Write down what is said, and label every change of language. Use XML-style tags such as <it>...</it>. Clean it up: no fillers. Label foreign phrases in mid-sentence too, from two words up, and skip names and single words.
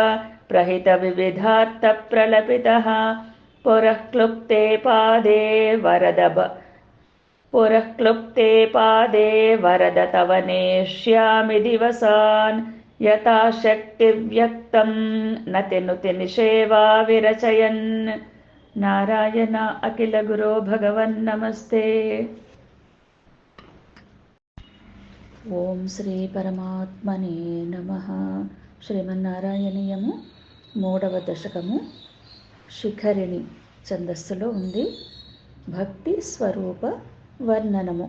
<sa>प्रहितविविधार्थप्रलपितः पुरः क्लुप्ते पादे वरद तव नेष्यामि दिवसान् यथा शक्तिव्यक्तं नतिनुति निषेवा विरचयन् नारायण अखिल गुरो भगवन् नमस्ते. ఓం శ్రీ పరమాత్మనే నమః.</sa> <te>శ్రీమన్నారాయణీయము 3వ దశకము శిఖరిణి ఛందస్సులో ఉంది. భక్తి స్వరూప వర్ణనము.</te>